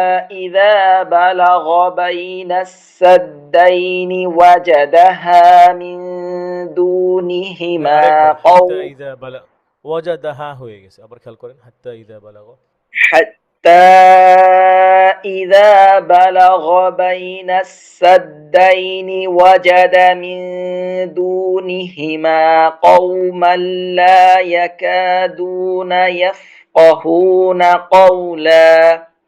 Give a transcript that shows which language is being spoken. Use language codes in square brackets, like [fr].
[ar] إذا بلغ بين السدين وجدها من دونهما [bn] আরেকবার [ar] হাত্তা قوما ইদা বালা ওয়াজাদাহা [bn] হয়ে গেছে, আবার খেয়াল করেন [ar] হাত্তা ইদা বালাগা। حتى إذا بلغ بين السدين وجد من دونهما قوما لا يكادون يفقهون قولا